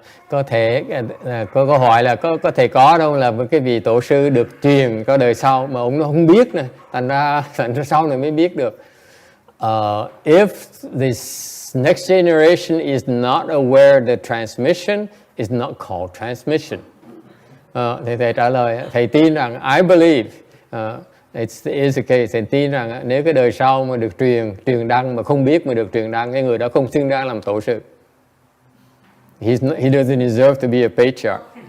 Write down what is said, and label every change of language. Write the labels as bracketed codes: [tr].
[vi] Có thể có câu hỏi là có thể có đâu là cái vị tổ sư được truyền có đời sau mà ông nó không biết nè, thành ra sau này mới biết được. [en] If this next generation is not aware that transmission is not called transmission. [vi] Thì thầy trả lời, thầy tin rằng [en] I believe it is the case. [vi] Thầy tin rằng nếu cái đời sau mà được truyền đăng mà không biết mà được truyền đăng, cái người đó không xứng đáng làm tổ sư. [en] He doesn't deserve to be a patriarch.